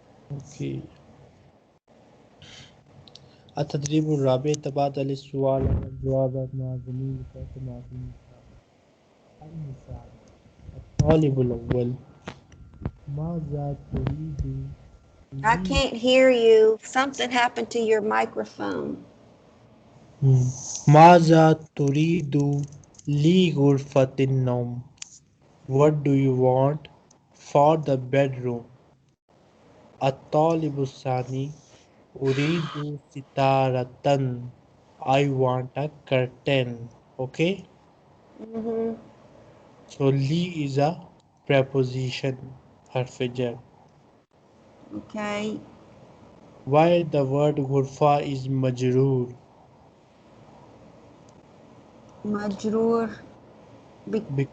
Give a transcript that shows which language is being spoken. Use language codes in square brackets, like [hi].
[ar] Okay. التدريب الرابع تبادل السؤال والجواب مع زميلك كما في المثال. المثال الطالب الأول ماذا تريد [en] I can't hear you. Something happened to your microphone. [ar] ماذا تريد لغرفة النوم? [en] What do you want for the bedroom? [ar] الطالب الثاني أريد ستارة. [en] I want a curtain. Okay, Mm-hmm. so li is a preposition, حرف jar. Okay. Why the word ghurfa is majroor? [ar] مجرور [en] because